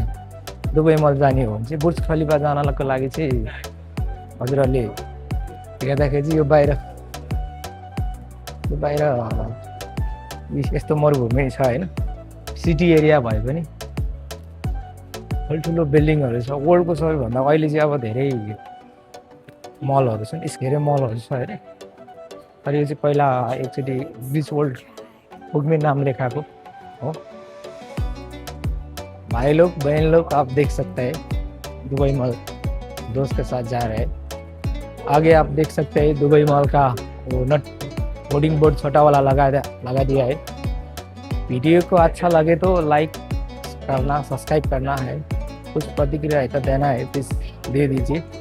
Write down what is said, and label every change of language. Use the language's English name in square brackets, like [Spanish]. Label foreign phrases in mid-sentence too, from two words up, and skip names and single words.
[Nepali] दुबई मल जाने हो भने चाहिँ बुर्ज खलिफा जानको लागि चाहिँ हजुरहरूले हेर्दाखेरि चाहिँ यो बाहिर यस्तो मरुभूमि छ होइन, [English] city area [Nepali] भए पनि ठुल्ठुलो बिल्डिङहरू छ। वर्ल्डको सबैभन्दा अहिले चाहिँ अब धेरै मलहरू छन्, धेरै मलहरू छ होइन। तर यो चाहिँ पहिला एकचोटि बिच वर्ल्ड पुग्ने नाम लेखाएको हो। [Hindi] भाई लोग बहन लोग आप देख सकते हैं दुबई मॉल दोस्त के साथ जा रहे हैं। आगे आप देख सकते हैं दुबई मॉल का वो नट होर्डिंग बोर्ड छोटा वाला लगा दिया है। वीडियो को अच्छा लगे तो लाइक करना, सब्सक्राइब करना है, कुछ प्रतिक्रिया तो देना है, प्लीज दे दीजिए।